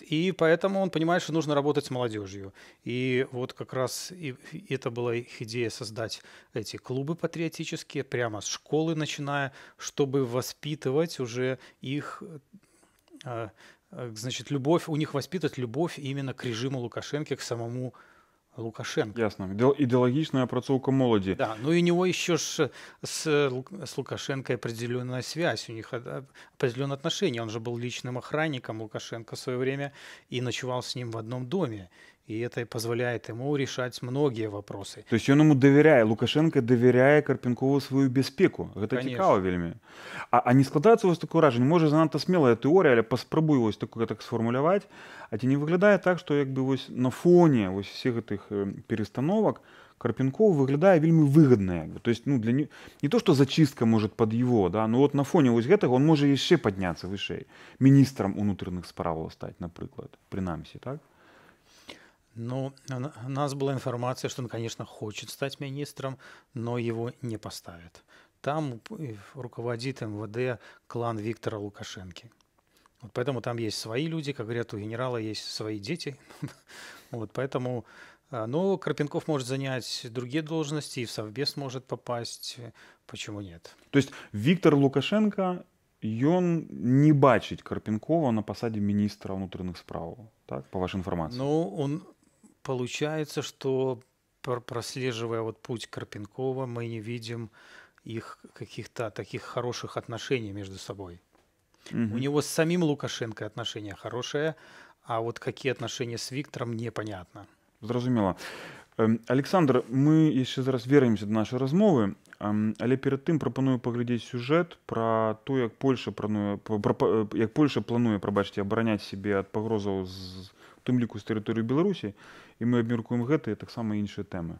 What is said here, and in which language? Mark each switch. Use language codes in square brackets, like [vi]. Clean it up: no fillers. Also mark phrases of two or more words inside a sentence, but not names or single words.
[ru] И поэтому он понимает, что нужно работать с молодежью. И вот как раз это была их идея создать эти клубы патриотические, прямо с школы начиная, чтобы воспитывать уже их, значит, любовь, у них воспитать любовь именно к режиму Лукашенко, к самому Лукашенко. Ясно. [be] Идеологичная опрацоўка моладзі. [ru] Да, ну и у него еще с Лукашенко определенная связь, у них определенные отношения. Он же был личным охранником Лукашенко в свое время и ночевал с ним в одном доме. И это позволяет ему решать многие вопросы. То есть он ему доверяе, Лукашенко доверяе Карпенкову свою бяспеку. [be] Гэта цікава вельмі. А не складаецца у вас такое ўражанне, можа занадта смелая тэорыя, але паспрабуй вось такое так сфармуляваць, а ці не выглядае так, што як бы вось на фоне вось всех гэтых перестановок Карпенков выглядае вельмі выгодна. То есть, ну, не то, что зачистка может под его, да, но вот на фоне вось гэтага он можа яшчэ падняцца вышэй. Міністрам унутраных справаў стаць, напрыклад, прынамсі, так? [ru] Ну, у нас была информация, что он, конечно, хочет стать министром, но его не поставят. Там руководит МВД клан Виктора Лукашенко. Вот поэтому там есть свои люди, как говорят, у генерала есть свои дети. Вот поэтому, но Карпенков может занять другие должности, и в Совбез может попасть. Почему нет? То есть Виктор Лукашенко, [be] ён не бачить [ru] Карпенкова на посаде министра внутренних справ, так, по вашей информации? Ну, получается, что прослеживая вот путь Карпенкова, мы не видим их каких-то таких хороших отношений между собой. Угу. У него с самим Лукашенко отношения хорошие, а вот какие отношения с Виктором непонятно. [be] Зразумела. Александр, мы яшчэ зараз вернемся до нашай размовы, але перед тым прапаную паглядзець сюжэт пра то, як Польша плануе, прабачце, абараняць сябе ад пагрозаў з тым ліку з тэрыторыі Беларусі, і мы абмеркуем гэта і таксама іншыя тэмы.